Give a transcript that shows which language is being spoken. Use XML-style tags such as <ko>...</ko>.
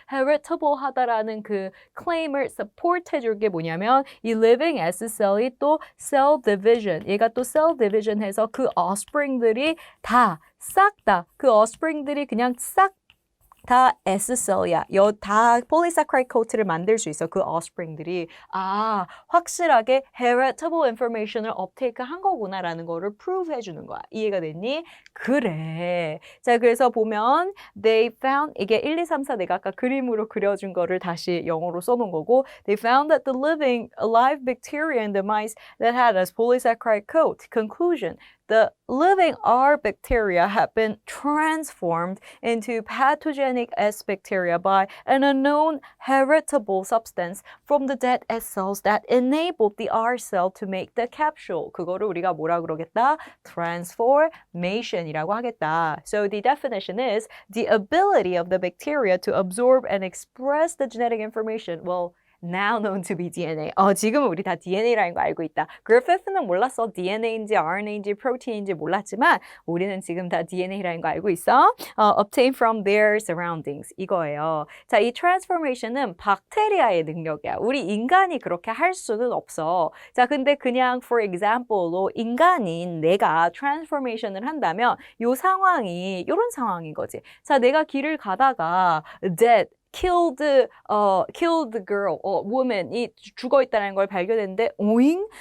<ko>heritable 하다라는 그 claim을 support 해줄 게 뭐냐면 이 living S셀이 또 cell division, 얘가 또 cell division 해서 그 offspring들이 싹 다, 그 offspring들이 그냥 싹 다 S셀이야. 다 polysaccharide coat를 만들 수 있어. 그 offspring들이. 아, 확실하게 heritable information을 uptake 한 거구나라는 거를 prove 해주는 거야. 이해가 됐니? 그래.</ko> <en>자, 그래서 보면 they found</en> <ko>이게 1, 2, 3, 4 내가 아까 그림으로 그려준 거를 다시 영어로 써놓은 거고</ko> <en>they found that the living alive bacteria in the mice that had a polysaccharide coat. Conclusion. The living R bacteria have been transformed into pathogenic S bacteria by an unknown heritable substance from the dead S cells that enabled the R cell to make the capsule.</en> <ko>그거를 우리가 뭐라 그러겠다? Transformation이라고 하겠다.</ko> <en>So the definition is the ability of the bacteria to absorb and express the genetic information. Well, now known to be DNA.</en> <ko>지금은 우리 다 DNA라는 거 알고 있다. 그리피스는 몰랐어. DNA인지 RNA인지 프로틴인지 몰랐지만 우리는 지금 다 DNA라는 거 알고 있어.</ko> <en>Obtained from their surroundings.</en> <ko>이거예요. 자, 이 transformation은 박테리아의 능력이야. 우리 인간이 그렇게 할 수는 없어. 자, 근데 그냥 for example로 인간인 내가 transformation을 한다면 요 상황이 요런 상황인 거지. 자, 내가 길을 가다가 dead killed girl, woman이 죽어 있다는 걸 발견했는데, 오잉?</ko>